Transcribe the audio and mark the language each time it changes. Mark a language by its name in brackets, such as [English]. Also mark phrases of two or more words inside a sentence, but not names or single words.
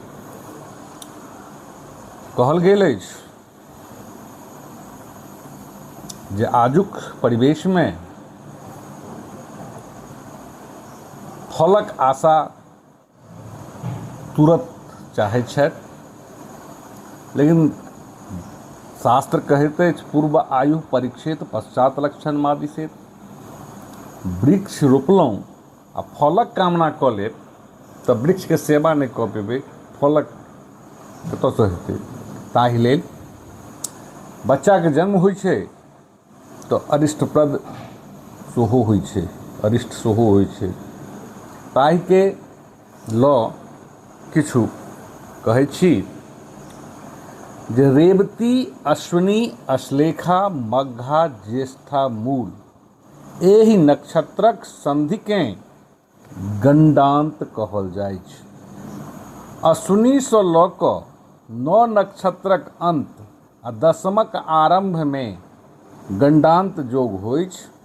[Maithili] कहल गेल अछि जे आजुक परिवेश में फलक आशा तुरंत चाहै छथि, लेकिन शास्त्र कहैत अछि [Sanskrit] पूर्व आयु परीक्षित पश्चात लक्षण मादिशेत। [Maithili] वृक्ष रोपलहुँ आ फलक कामना कऽ लेब तऽ वृक्ष के सेवा नहि कऽ पेबै, फलक कतऽसँ हेतै। ताहि लेल बच्चा के जन्म होइ छै तऽ अरिष्टप्रद सेहो होइ छै, अरिष्ट सेहो होइ छै। ताहि के लऽ किछु कहै छी जे रेवती अश्विनी अश्लेषा मघा ज्येष्ठा मूल एहि नक्षत्रक संधिकेँ गंडांत कहल जाइ छै। अश्विनी सँ लऽ कऽ 9 नक्षत्रक अंत आ 10मक आरंभ में गंडांत जोग होइ छै।